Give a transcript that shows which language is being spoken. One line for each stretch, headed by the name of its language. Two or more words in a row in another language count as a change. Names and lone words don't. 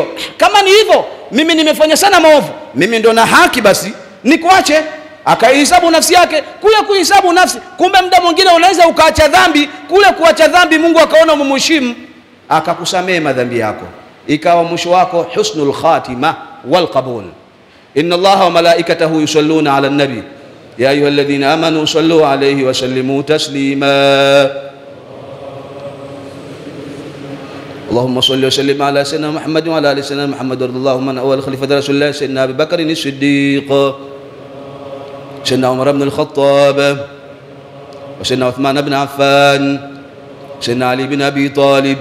Swahili: Kama ni hivyo, mimi nimefanya sana maovu, mimi ndo na haki, basi nikuache. Akaihesabu nafsi yake. Kule kuhesabu nafsi, kumbe muda mwingine unaweza ukaacha dhambi, kule kuacha dhambi Mungu akaona umemheshimu, akakusamehe madhambi yako, ikawa mwisho wako
Arabic: حسن الخاتمة والقبول. إن الله وملائكته يصلون على النبي يا أيها الذين آمنوا صلوا عليه وسلموا تسليما. اللهم صل وسلم على سيدنا محمد وعلى ال سيدنا محمد وارض اللهم عن اول خليفه رسول الله سيدنا ابي بكر الصديق سيدنا عمر بن الخطاب وسيدنا عثمان بن عفان سيدنا علي بن ابي طالب.